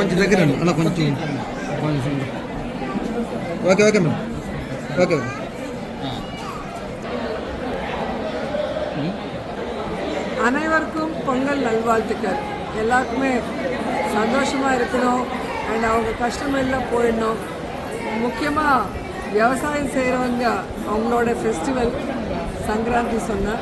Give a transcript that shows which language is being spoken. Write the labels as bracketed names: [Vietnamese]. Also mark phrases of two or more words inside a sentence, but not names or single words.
[Telugu] దగ్గర అలా కొంచెం [English] okay okay madam okay okay [Tamil] அனைவருக்கும் பொங்கல் நல்வாழ்த்துக்கள். எல்லாருக்குமே சந்தோஷமாக இருக்கணும் அண்ட் அவங்க கஷ்டமெல்லாம் போயிடணும். முக்கியமாக விவசாயம் செய்கிறவங்க அவங்களோட ஃபெஸ்டிவல் சங்கராந்தி சொன்னேன்.